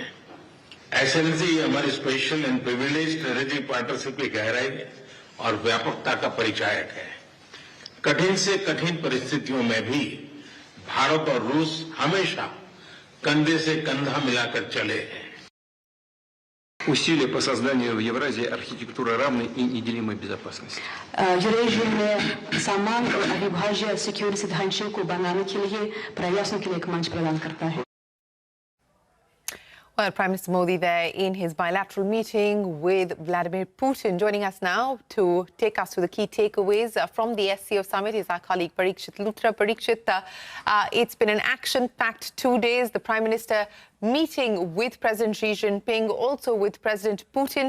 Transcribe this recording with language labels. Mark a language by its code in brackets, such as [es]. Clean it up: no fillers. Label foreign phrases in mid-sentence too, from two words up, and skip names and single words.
[hi] एक्सेलेंसी हमारी [en] special and privilege strategic partnership [hi] की गहराई और व्यापकता का परिचायक है। कठिन से कठिन परिस्थितियों में भी भारत और रूस हमेशा कंधे से कंधा मिलाकर चले हैं। [ru] Усилия по созданию в Евразии архитектуры равной и неделимой безопасности. [hi] यूरेशिया में समान और अविभाज्य सिक्योरिटी सिद्धांतों को बनाने के लिए प्रयासों के लिए एक मंच प्रदान करता है। [en] Well, Prime Minister Modi there in his bilateral meeting with Vladimir Putin. Joining us now to take us through the key takeaways from the SCO summit is our colleague Parikshit Luthra. Parikshit, it's been an action-packed 2 days. The Prime Minister meeting with President Xi Jinping, also with President Putin.